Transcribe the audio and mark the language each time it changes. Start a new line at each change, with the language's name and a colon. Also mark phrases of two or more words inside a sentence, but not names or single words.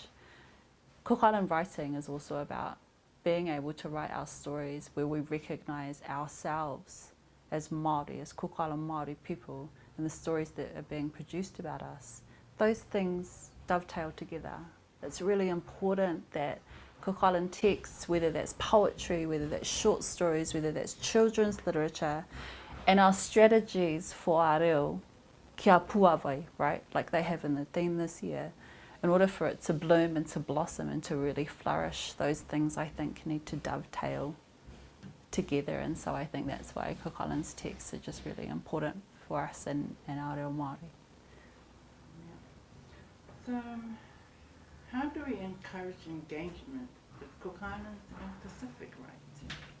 English: Cook Island writing is also about being able to write our stories where we recognise ourselves as Māori, as Cook Island Māori people, and the stories that are being produced about us. Those things dovetail together. It's really important that Cook Island texts, whether that's poetry, whether that's short stories, whether that's children's literature, and our strategies for our reo,
Māori: kia puawai,
English: right, like they have in the theme this year, in order for it to bloom and to blossom and to really flourish, those things I think need to dovetail together, and so I think that's why Cook Islands texts are just really important for us in our
Māori: reo Māori.
English: So, how do we encourage engagement with Cook Islands and Pacific writing?